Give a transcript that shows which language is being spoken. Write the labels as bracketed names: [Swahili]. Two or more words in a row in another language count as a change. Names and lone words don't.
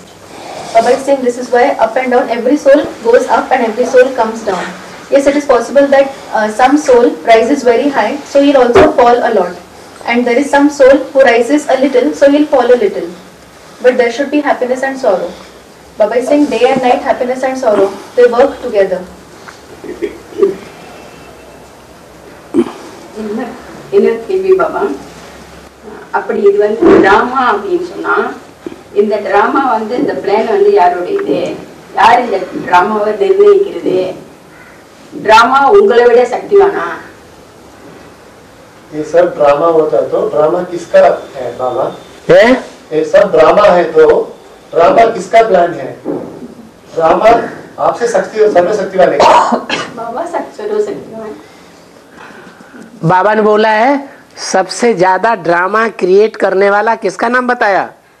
[English] Baba is saying this is why up and down, every soul goes up and every soul comes down. Yes, it is possible that some soul rises very high, so he'll also fall a lot. And there is some soul who rises a little, so he'll fall a little. But there should be happiness and sorrow. Baba is saying day and night, happiness and sorrow, they work together. [Tamil] இன்னொரு கேள்வி பாபா, அப்படி இது வந்து டிராமா அப்படின்னு சொன்னா, இந்த டிராமா வந்து இந்த பிளான் வந்து யாருடையது? யார் இந்த டிராமாவை நிர்ணயிக்கிறது? ட்ராமா உங்களை விட சக்திவானா? [Hindi] ये सब ड्रामा होता तो ड्रामा किसका है बाबा? है ये सब ड्रामा है तो ड्रामा किसका प्लान है? ड्रामा आपसे सर्वशक्तिवान है बाबा, सर्वशक्तिवान। बाबा ने बोला है सबसे ज्यादा ड्रामा क्रिएट करने वाला किसका नाम बताया?